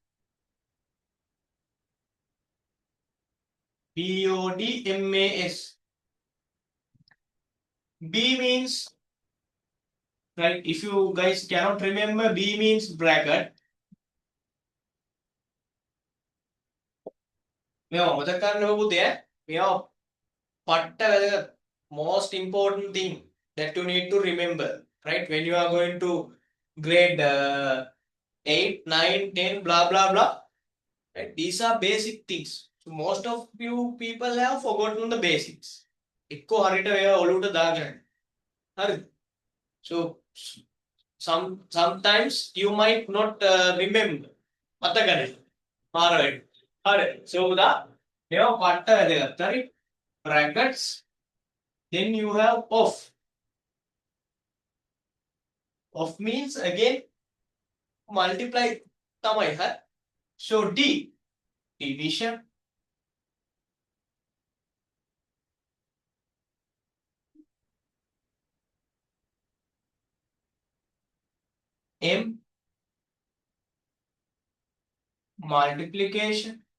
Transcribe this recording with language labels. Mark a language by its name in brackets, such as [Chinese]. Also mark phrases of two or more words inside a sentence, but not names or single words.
[English] BODMAS. B means, right, if you guys cannot remember, B means bracket. [Sinhala] මේවා මතක ගන්න ඕන පුතේ මේවා පට්ට වැදගත් [English] most important thing that you need to remember right when you are going to grade 8 9 10 blah blah blah right these are basic things so most of you people have forgotten the basics [Sinhala] එක්කෝ හරියට ඒවා ඔලුවට දාගන්න හරිද [English] so sometimes you might not remember [Sinhala] මතක නැහැ මාර වෙයි හරි [English] so [Sinhala] උදා මේවා පට්ට වැදගත් හරි [English] brackets then you have off off means again multiply [Sinhala] තමයි හරි [English] so d division m multiplication